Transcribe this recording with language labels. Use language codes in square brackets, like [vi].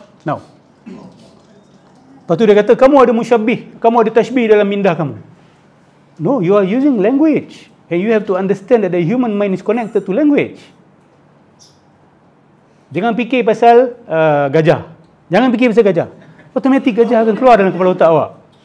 [ms] Now, lepas tu dia kata, kamu ada musyabbih, kamu ada tashbih dalam mindah kamu. [en] No, you are using language. And you have to understand that the human mind is connected to language. [ms] Jangan fikir pasal gajah. Jangan fikir pasal gajah. Automatik gajah akan keluar dalam kepala otak awak.